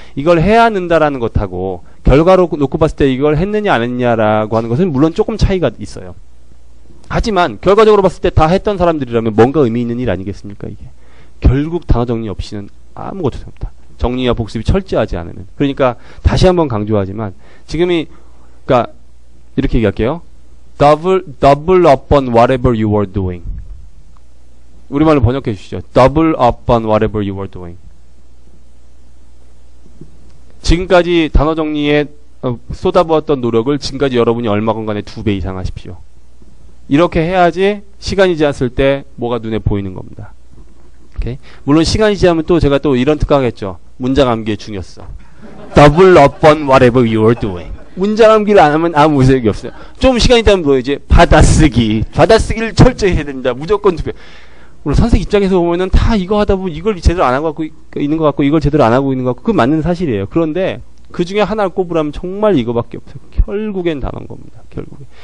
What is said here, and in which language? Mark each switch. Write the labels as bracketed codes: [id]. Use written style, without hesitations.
[ko] 이걸 해야 는다라는 것하고 결과로 놓고 봤을 때 이걸 했느냐 안 했냐라고 하는 것은 물론 조금 차이가 있어요. 하지만 결과적으로 봤을 때 다 했던 사람들이라면 뭔가 의미 있는 일 아니겠습니까 이게. 결국 단어 정리 없이는 아무것도 없다. 정리와 복습이 철저하지 않으면. 그러니까 다시 한번 강조하지만 지금이 그러니까 이렇게 얘기할게요. [en] Double up on whatever you were doing. [ko] 우리말로 번역해 주시죠. [en] Double up on whatever you were doing. [ko] 지금까지 단어 정리에 쏟아부었던 노력을 지금까지 여러분이 얼마간간에 2배 이상 하십시오. 이렇게 해야지 시간이 지났을 때 뭐가 눈에 보이는 겁니다. 오케이? 물론 시간이 지나면 또 제가 또 이런 특강하겠죠. 문장 암기의 중요성. [en] Double up on whatever you are doing. [ko] 문장 암기를 안 하면 아무 의욕이 없어요. 좀 시간이 있다면 뭐 이제 받아쓰기를 철저히 해야 됩니다. 무조건 2배. 우리 선생 입장에서 보면은 다 이거 하다 보면 이걸 제대로 안 하고 있는 것 같고 이걸 제대로 안 하고 있는 것 같고 그건 맞는 사실이에요. 그런데 그 중에 하나를 꼽으라면 정말 이거밖에 없어요. 결국엔 단어인 겁니다. 결국엔.